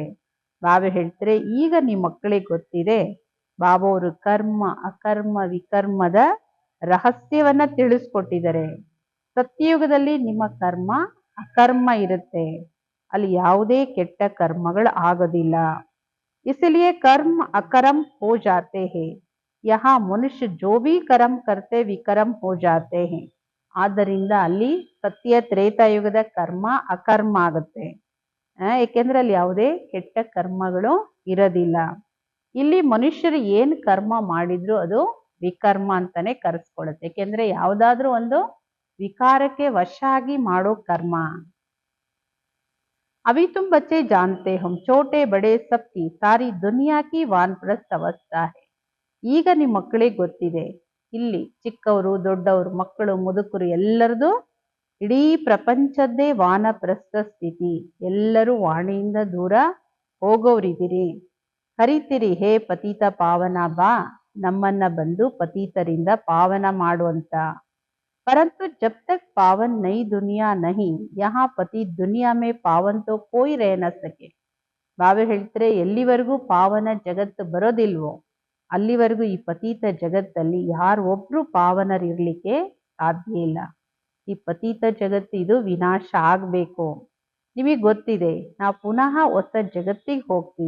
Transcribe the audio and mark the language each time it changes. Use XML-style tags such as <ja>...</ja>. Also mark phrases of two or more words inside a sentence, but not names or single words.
<kn>ಬಾಬಾ ಹೇಳ್ತಾರೆ ಈಗ ನಿಮ್ಮ ಮಕ್ಕಳಿಗೆ ಗೊತ್ತಿದೆ. ಬಾಬಾ ಅವರು ಕರ್ಮ ಅಕರ್ಮ ವಿಕರ್ಮದ ರಹಸ್ಯವನ್ನ ತಿಳಿಸ್ಕೊಟ್ಟಿದ್ದಾರೆ. ಸತ್ಯಯುಗದಲ್ಲಿ ನಿಮ್ಮ ಕರ್ಮ ಅಕರ್ಮ ಇರುತ್ತೆ, ಅಲ್ಲಿ ಯಾವುದೇ ಕೆಟ್ಟ ಕರ್ಮಗಳು ಆಗೋದಿಲ್ಲ.</kn> <hi>इसलिए कर्म अकर्म हो जाते हैं. यहाँ मनुष्य जो भी कर्म करते विकर्म हो जाते हैं.</hi> <kn>ಆದ್ದರಿಂದ ಅಲ್ಲಿ ಸತ್ಯ ತ್ರೇತಾಯುಗದ ಕರ್ಮ ಅಕರ್ಮ ಆಗುತ್ತೆ. ಏಕೆಂದ್ರೆ ಅಲ್ಲಿ ಯಾವುದೇ ಕೆಟ್ಟ ಕರ್ಮಗಳು ಇರೋದಿಲ್ಲ. ಇಲ್ಲಿ ಮನುಷ್ಯರು ಏನ್ ಕರ್ಮ ಮಾಡಿದ್ರು ಅದು ವಿಕರ್ಮ ಅಂತಾನೆ ಕರೆಸ್ಕೊಳ್ಳುತ್ತೆ. ಏಕೆಂದ್ರೆ ಯಾವುದಾದ್ರೂ ಒಂದು ವಿಕಾರಕ್ಕೆ ವಶ ಆಗಿ ಮಾಡೋ ಕರ್ಮ.</kn> <hi>अभी तुम बच्चे जानते हो छोटे बड़े सबकी सारी दुनिया की वानप्रस्थ ಅವಸ್ಥಾ है.</hi> <kn>ಈಗ ನಿಮ್ಮ ಮಕ್ಕಳಿಗೆ ಗೊತ್ತಿದೆ, ಇಲ್ಲಿ ಚಿಕ್ಕವರು ದೊಡ್ಡವರು ಮಕ್ಕಳು ಮುದುಕರು ಎಲ್ಲರದು ಇಡೀ ಪ್ರಪಂಚದ್ದೇ ವಾನಪ್ರಸ್ಥ ಸ್ಥಿತಿ. ಎಲ್ಲರೂ ವಾಣಿಯಿಂದ ದೂರ ಹೋಗೋರಿದ್ದೀರಿ. ಕರಿತೀರಿ ಹೇ ಪತಿತ ಪಾವನ ಬಾ, ನಮ್ಮನ್ನ ಬಂದು ಪತಿತರಿಂದ ಪಾವನ ಮಾಡುವಂತ.</kn> <hi>परंतु जब तक पावन नई दुनिया नहीं, यहाँ पति दुनिया में पावन तो कोई रह न सके.</hi> <kn>ಬಾಬಾ ಹೇಳ್ತಾರೆ ಎಲ್ಲಿವರೆಗೂ ಪಾವನ ಜಗತ್ತು ಬರೋದಿಲ್ವೋ ಅಲ್ಲಿವರೆಗೂ ಈ ಪತೀತ ಜಗತ್ತಲ್ಲಿ ಯಾರು ಒಬ್ರು ಪಾವನರಿರ್ಲಿಕ್ಕೆ ಸಾಧ್ಯ ಇಲ್ಲ. ಈ ಪತೀತ ಜಗತ್ತು ಇದು ವಿನಾಶ ಆಗ್ಬೇಕು. ನಿಮಗೆ ಗೊತ್ತಿದೆ ನಾವು ಪುನಃ ಹೊಸ ಜಗತ್ತಿಗೆ ಹೋಗ್ತೀವಿ.</kn>